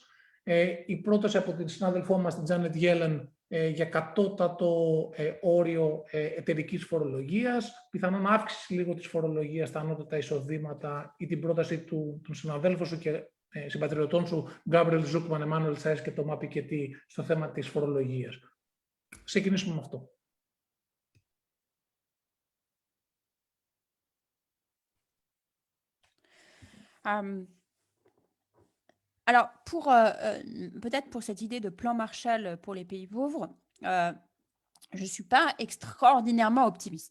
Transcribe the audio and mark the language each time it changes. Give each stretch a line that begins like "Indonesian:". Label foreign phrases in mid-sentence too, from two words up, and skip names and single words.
Greek: Η πρόταση από την συνάδελφό μας, την Janet Yellen, για κατώτατο όριο εταιρικής φορολογίας, πιθανόν αύξηση λίγο της φορολογίας στα ανώτατα εισοδήματα ή την πρόταση των συναδέλφων σου και συμπατριωτών σου, Γκάμπριελ Ζούκμαν, Εμμάνουελ Σάις και Τομά Πικετή, στο θέμα της φορολογίας. Ξεκινήσουμε με αυτό.
French: Alors, peut-être pour cette idée de plan Marshall pour les pays pauvres, je ne suis pas extraordinairement optimiste.